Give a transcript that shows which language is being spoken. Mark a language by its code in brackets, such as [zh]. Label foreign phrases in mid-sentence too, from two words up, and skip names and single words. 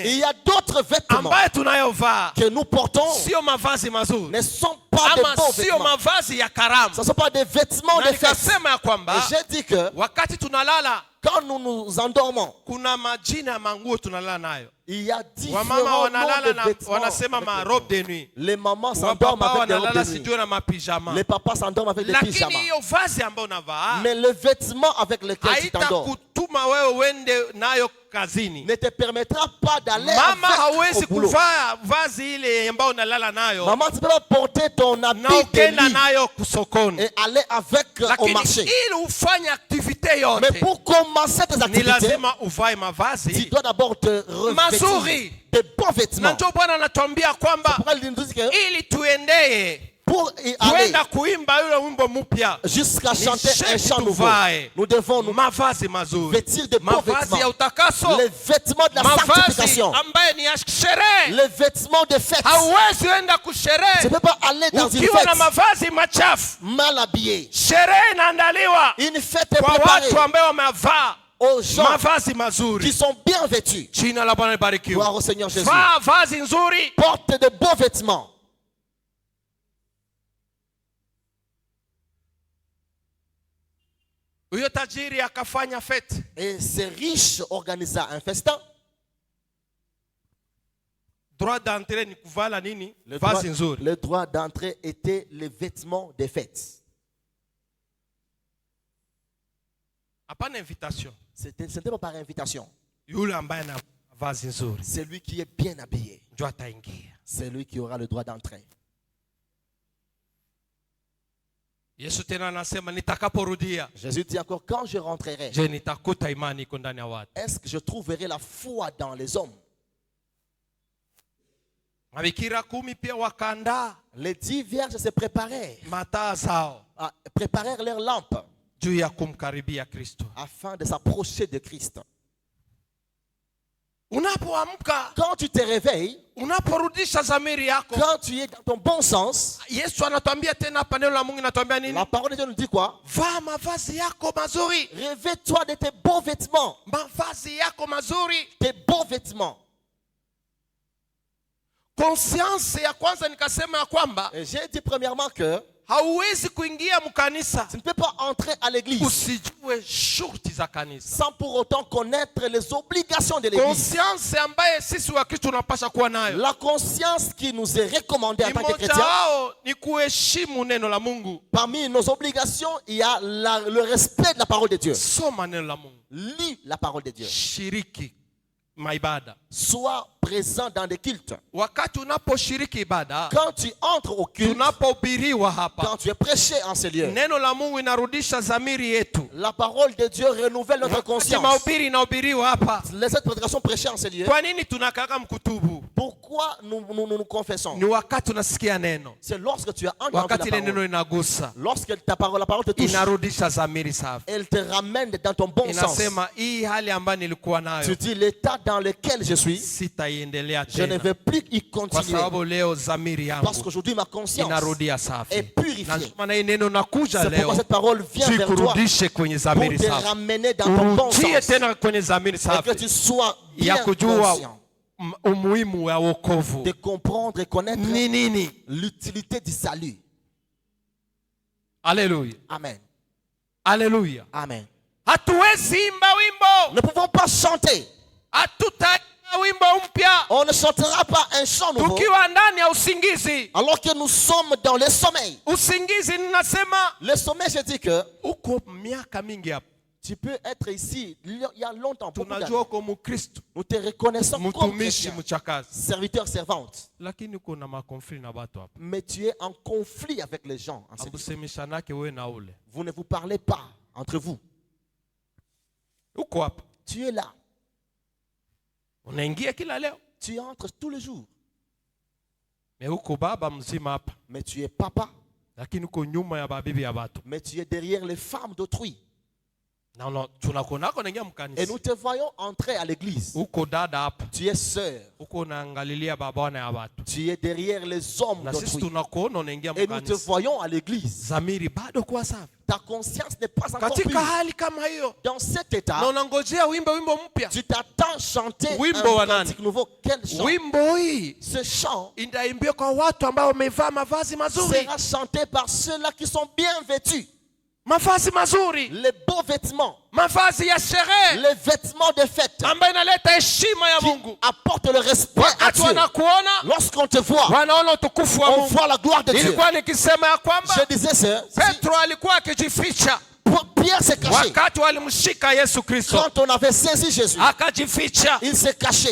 [fr] il y a d'autres vêtements [sw] ambayo tunayovaa [fr] que nous portons [sw] sio mavazi mazuri, [fr] ne sont pas des [sw] ama [fr] beaux [sw] sio [fr] vêtements. [sw] mavazi ya karamu. [fr] Ce ne sont pas des vêtements [sw] Na [fr] de fête. [sw] nikasema ya kwamba [fr] Et j'ai dit que [sw] wakati tunalala [fr] quand nous nous endormons, [sw] kuna majina ya manguo tunalala nayo. [fr] il y a différents [sw] Wamama [fr] noms [sw] wanalala [fr] de [sw] na [fr] vêtements. [sw] wanasema [fr] avec ma les robe vêtements. de nuit. Les mamans s'endorment [sw] Wapapa [fr] avec des robes [sw] wanalala [fr] de nuit. [sw] sijui na mapijama. [fr] Les papas s'endorment avec des [sw] Lakini [fr] pyjamas. [sw] hiyo vazi ambayo unavaa [fr] Mais le vêtement avec lequel tu t'endors [sw] haitakutuma wewe uende nayo kazini. [fr] ne te permettra pas d'aller [sw] Mama [fr] avec [sw] hawezi [fr] au boulot. [sw] kuvaa vazi ile ambayo unalala nayo [fr] Maman, tu peux pas porter ton [sw] na [fr] habit de [sw] ukenda [fr] lit [sw] nayo kusokoni, [fr] et aller avec au [sw] lakini [fr] marché. [sw] ili ufanye aktivite [fr] Mais [sw] yote [fr] pour commencer tes [sw] ni [fr] activités, [sw] lazima uvae [fr] tu [sw] mavazi [fr] dois d'abord te revêtir. [sw] mazuri. [fr] des bons [sw] Na [fr] vêtements. [sw] ndio Bwana anatuambia kwamba [fr] Pourquoi il nous dit que [sw] ili tuendee [fr] pour y aller [sw] tuenda kuimba yule wimbo mpya, [fr] jusqu'à [sw] ni [fr] chanter un [sw] sharti [fr] chant nouveau, [sw] tuvae [fr] nous devons nous [sw] mavazi mazuri, [fr] vêtir de bons [sw] mavazi ya [fr] vêtements. [sw] utakaso, [fr] Les vêtements de la [sw] mavazi [fr] sanctification. [sw] ambaye ni ya sherehe. [fr] Les vêtements de fête. [sw] Hauwezi enda [fr] Tu [sw] kusherehe [fr] ne peux pas aller dans une [sw] ukiwa na [fr] fête [sw] mavazi machafu. [fr] mal habillé. [sw] Sherehe inaandaliwa [fr] Une fête est [sw] kwa [fr] préparée [sw] watu ambao wamevaa [fr] aux gens [sw] mavazi [fr] qui [sw] mazuri. [fr] sont bien vêtus. [sw] Jina la Bwana libarikiwe. [fr] Gloire au Seigneur Jésus. [sw] Vaa vazi nzuri, [fr] Porte de beaux vêtements. [sw] huyo tajiri akafanya fete. [fr] Et ces riches organisa un festin. Droit d'entrée [sw] ni kuvala nini? [fr] Le droit, [sw] Vazi nzuri. [fr] le droit d'entrée était les vêtements des fêtes. [sw] Hapana invitation. [fr] Ce n'était pas par invitation. [sw] Yule ambaye na vazi nzuri [fr] C'est lui qui est bien habillé. [sw] ndio ataingia. [fr] C'est lui qui aura le droit d'entrer. [sw] Yesu tena anasema nitakaporudia, [fr] Jésus dit encore, quand je rentrerai, [sw] je nitakuta imani iko ndani ya watu. [fr] est-ce que je trouverai la foi dans les hommes? [sw] Mabikira 10 pia wakaandaa [fr] Les 10 vierges se préparaient, [sw] mataa zao [fr] préparèrent leurs lampes [sw] juu ya kumkaribia Kristo. [fr] afin de s'approcher de Christ. [sw] Unapoamka, [fr] Quand tu te réveilles, [sw] unaporudisha dhamiri yako, [fr] quand tu es dans ton bon sens, [sw] Yesu anatuambia tena hapa, neno la Mungu inatuambia nini? [fr] la parole de Dieu nous dit quoi? [sw] Vaa mavazi yako mazuri, [fr] Revêt-toi de tes beaux vêtements. [sw] mavazi yako mazuri. [fr] Tes beaux vêtements. [sw] Conscience ya kwanza nikasema ya kwamba [fr] Et j'ai dit premièrement que [sw] hauwezi kuingia mkanisa [fr] tu ne peux pas entrer à l'église [sw] usijue shurti za kanisa. [fr] sans pour autant connaître les obligations de l'église. [sw] Conscience ambaye sisi wa Kristo tunapaswa kuwa nayo, [fr] La conscience qui nous est recommandée en tant que [sw] mmoja [fr] chrétiens, [sw] wao ni kuheshimu neno la Mungu. [fr] parmi nos obligations, il y a le respect de la parole de Dieu. [sw] Soma neno la Mungu, [fr] Lis la parole de Dieu. [sw] shiriki maibada. [fr] Sois présent dans des cultes. [sw] Wakati unaposhiriki ibada, [fr] Quand tu entres au culte, [sw] tunapohubiriwa hapa, [fr] quand tu es prêché en ces lieux, [sw] neno la Mungu inarudisha dhamiri yetu. [fr] la parole de Dieu renouvelle notre [sw] Wakati [fr] conscience. [sw] mahubiri inahubiriwa hapa, [fr] Cette prédication prêchée en ces lieux, [sw] kwa nini tunakaka mkutubu? [fr] pourquoi nous confessons? [sw] Ni wakati unasikia neno, [fr] C'est lorsque tu as entendu la [sw] wakati ile neno [fr] parole. [sw] inagusa, [fr] Lorsque la parole te touche, [sw] inarudisha dhamiri safi. [fr] elle te ramène dans ton bon sens. [sw] Inasema hii hali ambayo nilikuwa [fr] Tu [sw] nayo [fr] dis, l'état dans lequel je suis, [sw] sitaiendelea [fr] je ne [sw] tena, [fr] vais plus y [sw] kwa [fr] continuer. [sw] sababu leo dhamiri [fr] Parce [sw] yangu [fr] qu'aujourd'hui, ma conscience [sw] inarudia [fr] est [sw] safi. [fr] purifiée. [sw] Na ndio maana hii neno nakuja [fr] C'est pourquoi [sw] leo [fr] cette parole vient vers toi [sw] zikurudishe kwenye [fr] pour [sw] dhamiri [fr] te [sw] safi, [fr] ramener dans ton bon [sw] urudie [fr] sens. [sw] tena kwenye dhamiri [fr] Et que tu [sw] safi [fr] sois [sw] ya [fr] bien [sw] kujua [fr] conscient [sw] umuhimu wa wokovu [fr] de comprendre et connaître [sw] ni nini. [fr] l'utilité du salut. [sw] Haleluya, [fr] Amen. [sw] haleluya. [fr] Amen. [sw] Hatuwezi imba wimbo, [fr] Nous ne pouvons pas chanter. [sw] hatutaimba wimbo mpya [fr] On ne chantera pas un chant nouveau [sw] tukiwa ndani ya usingizi. [fr] alors que nous sommes dans le sommeil. [sw] Usingizi ninasema [fr] Le sommeil, je dis que [sw] uko miaka mingi hapa, [fr] tu peux être ici il y a longtemps. Beaucoup [sw] tunajua [fr] d'années. [sw] uko Mkristo, [fr] Nous te reconnaissons comme [sw] mtumishi, [fr] chrétien, [sw] mchakazi, [fr] serviteur, servante. [sw] lakini uko na makonfli na watu hapa, [fr] Mais tu es en conflit avec les gens. En ce lieu. [sw] abusemishanake wewe na ule [fr] Vous ne vous parlez pas entre vous. [sw] uko hapa, [fr] Tu es là. [sw] unaingia kila leo, [fr] Tu entres tous les jours. [sw] me uko baba mzima hapa, [fr] Mais tu es papa. [sw] lakini uko nyuma ya babibi ya watu. [fr] Mais tu es derrière les femmes d'autrui. [sw] Na tunakuonako naingia [fr] Et [sw] mkanisa, [fr] nous te voyons entrer à l'église. [sw] uko dada hapa, [fr] Tu es sœur. [sw] uko naangalilia babana ya watu, [fr] Tu es derrière les hommes [sw] na sisi [fr] d'autrui. [sw] tunakuona unaingia [fr] Et nous te [sw] mkanisa, [fr] voyons à l'église. [sw] dhamiri bado kuwa safi. [fr] Ta conscience n'est pas encore [sw] Katika [fr] pure. [sw] hali kama hiyo, [fr] Dans cet [sw] na [fr] état, [sw] unangojea wimbo mpya. [fr] tu t'attends chanter [sw] Wimbo wa [fr] un [sw] nani? [fr] cantique nouveau. Quel chant? [sw] Wimbo hii [fr] Ce chant [sw] inaimbiwa kwa watu ambao wamevaa mavazi mazuri, [fr] sera chanté par ceux-là qui sont bien vêtus. [sw] mavazi mazuri, [fr] Les beaux vêtements, [sw] mavazi ya sherehe [fr] les vêtements de fête [sw] ambayo inaleta heshima ya [fr] qui [sw] Mungu. [fr] apportent le respect à [sw] Wakati [fr] Dieu. [sw] wanakuona [fr] Lorsqu'on te voit, [sw] wanaona utukufu wa [fr] on [sw] Mungu. [fr] voit la gloire de Dieu. [sw] Nilikuwa nikisema ya kwamba [fr] Je disais ça. [sw] Petro alikuwa akijificha [fr] Pierre s'est caché. [sw] wakati walimshika Yesu Kristo, [fr] Quand on avait saisi Jésus, [sw] akajificha, [fr] il s'est caché.